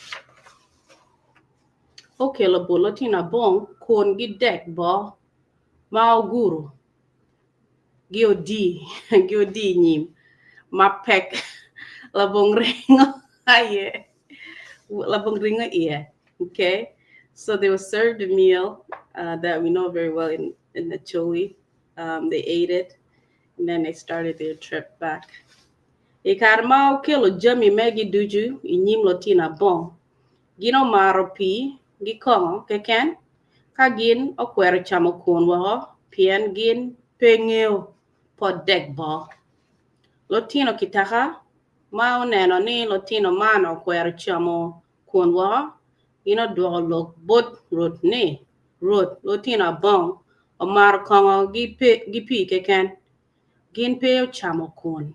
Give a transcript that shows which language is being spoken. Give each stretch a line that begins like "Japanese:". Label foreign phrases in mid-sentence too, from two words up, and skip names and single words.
Acoli: Okay, labo Latina bong kuon gi dek bo mao guru. Giodi nyim. Mapek labong ringo aye. Labong ringo ie. Okay.
English: So they were served a meal that we know very well in the Choli. They ate it. And then they started their trip back.
Acoli: Ikarmao kilo jami megi duju inyim Latina bon. Gino maro pi gikongo keken kagin okwero chamo kuon waho pien gin pengeo pod dek bo. Latino kitaka mao neno ni Latino mano okwero chamo kuon waho gino duo lok bot rot ni rot Latino bon o maro kongo gi pi keken gin peo chamo kuon.